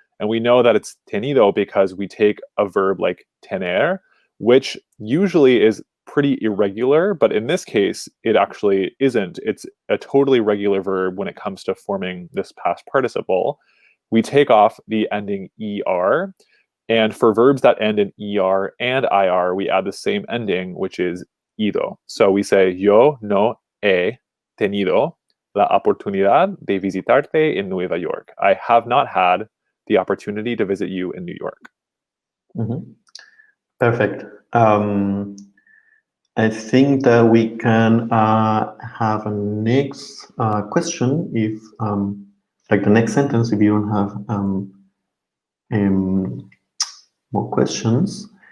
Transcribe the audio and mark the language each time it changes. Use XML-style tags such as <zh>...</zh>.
<en>And we know that it's tenido because we take a verb like tener, which usually is pretty irregular, but in this case, it actually isn't. It's a totally regular verb when it comes to forming this past participle. We take off the ending er, and for verbs that end in er and ir, we add the same ending, which is ido. So we say,</en> <es>yo no he tenido la oportunidad de visitarte en Nueva York.</es> <en>I have not had the opportunity to visit you in New York. Mhm. Perfect. I think that we can have a next question if, like the next sentence, if you don't have more questions.</en>